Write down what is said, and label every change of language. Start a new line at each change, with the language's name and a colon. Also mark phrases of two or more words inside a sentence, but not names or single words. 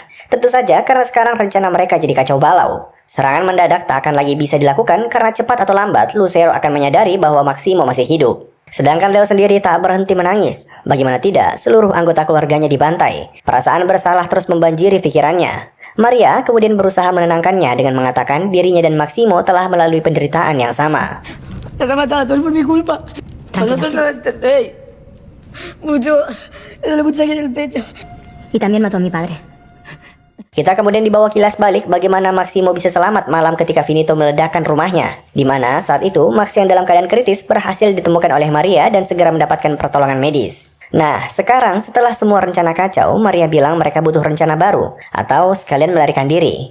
Indonesian: Tentu saja karena sekarang rencana mereka jadi kacau balau. Serangan mendadak tak akan lagi bisa dilakukan karena cepat atau lambat Lucero akan menyadari bahwa Maximo masih hidup. Sedangkan Leo sendiri tak berhenti menangis. Bagaimana tidak, seluruh anggota keluarganya dibantai. Perasaan bersalah terus membanjiri pikirannya. Maria kemudian berusaha menenangkannya dengan mengatakan dirinya dan Maximo telah melalui penderitaan yang sama.
Spanish: Nos ha matado es por mi culpa. Tranquila, Vosotros no lo entendéis. Mucho. Me duele mucho aquí en el pecho. Y también mató a mi padre.
Indonesian: Kita kemudian dibawa kilas balik bagaimana Maximo bisa selamat malam ketika Finito meledakkan rumahnya. Di mana saat itu Max yang dalam keadaan kritis berhasil ditemukan oleh Maria dan segera mendapatkan pertolongan medis. Nah, sekarang setelah semua rencana kacau, Maria bilang mereka butuh rencana baru, atau sekalian melarikan diri.